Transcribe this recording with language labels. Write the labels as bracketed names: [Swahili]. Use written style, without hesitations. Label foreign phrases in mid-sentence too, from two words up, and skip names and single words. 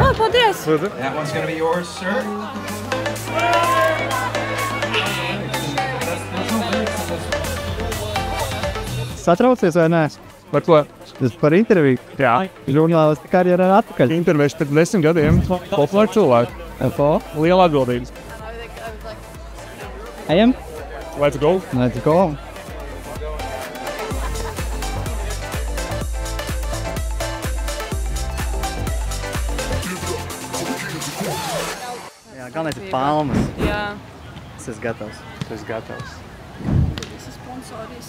[Latvian] Oh, paldies. Lūdzu. [English] That one's going to be yours, sir. [Latvian] Satraucies vai nē? Par ko? Tas par interviju. Jā. Žurnālista karjerā atpakaļ. Intervijas pēc 10 gadiem. Populāri cilvēki. Liela atbildības. Ejam? [English] Let's go. Let's go. [Latvian] Jā, galvenais ir palmas. Jā. Es esmu gatavs. Tu esi gatavs. Es esmu sponsoris.